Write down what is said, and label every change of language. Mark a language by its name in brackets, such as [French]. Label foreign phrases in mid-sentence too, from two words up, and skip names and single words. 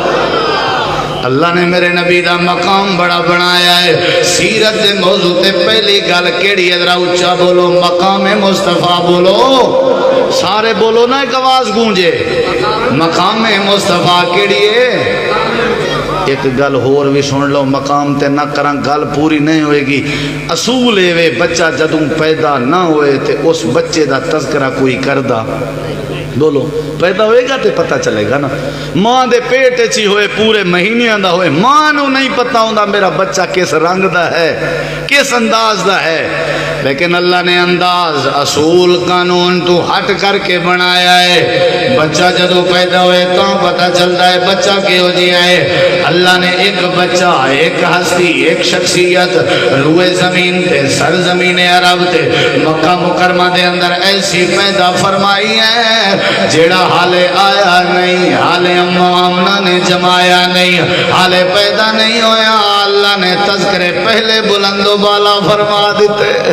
[Punjabi] اللہ نے میرے نبی دا مقام بڑا بنایا ہے۔ سیرت دے موضوع تے پہلی گل کیڑی ہے؟ ذرا اونچا بولو، مقام مصطفیٰ بولو، سارے بولو نا، ایک آواز گونجے، مقام مصطفیٰ کیڑی ہے؟ ایک گل ہور بھی سن لو، مقام تے نہ کرن گل پوری نہیں ہوئے گی۔ اصول اے وے بچہ جدوں پیدا نہ ہوئے تے اس بچے دا تذکرہ کوئی کردہ، بولو پیدا ہوئے گا تے پتہ چلے گا نا۔ ماں دے پیٹ چی ہوئے پورے مہینیاں دا ہوئے، ماں نو نہیں پتہ ہوندا میرا بچہ کس رنگ دا ہے، کس انداز دا ہے، لیکن اللہ نے انداز، اصول، قانون تو ہٹ کر کے بنایا ہے۔ بچہ جدو پیدا ہوئے تو پتہ چلتا ہے بچہ کیوں جیا ہے۔ اللہ نے ایک بچہ، ایک ہستی، ایک شخصیت روئے زمین تے سرزمین عرب تے مکہ مکرمہ دے اندر ایسی پیدا فرمائی ہے جیڑا حالے آیا نہیں، حالے اماں آمنہ نے جمایا نہیں، حالے پیدا نہیں ہویا، اللہ نے تذکرے پہلے بلند و بالا فرما دیتے۔